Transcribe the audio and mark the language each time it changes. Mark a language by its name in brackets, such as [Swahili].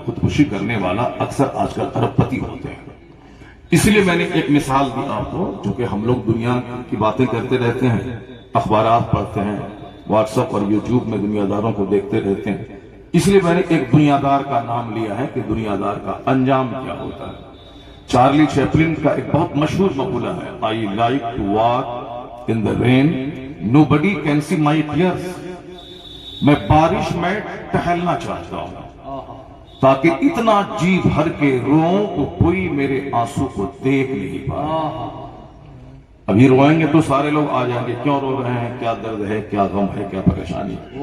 [Urdu] خودکشی کرنے والا اکثر آج کل ارب پتی ہوتے ہیں. اس لیے میں نے ایک مثال دی آپ کو، جو کہ ہم لوگ دنیا کی باتیں کرتے رہتے ہیں، اخبارات پڑھتے ہیں، واٹس ایپ اور یوٹیوب میں دنیا داروں کو دیکھتے رہتے ہیں. اس لیے میں نے ایک دنیا دار کا نام لیا ہے کہ دنیا دار کا انجام کیا ہوتا ہے. چارلی چیپلن کا ایک بہت مشہور مقولہ ہے، [English] I like to walk in the rain, nobody can see my tears. [Urdu] میں بارش میں ٹہلنا چاہتا ہوں تاکہ اتنا جی بھر کے روؤں تو کوئی میرے آنسو کو دیکھ نہیں پائے. ابھی روئیں گے تو سارے لوگ آ جائیں گے، کیوں رو رہے ہیں، کیا درد ہے، کیا غم ہے، کیا پریشانی.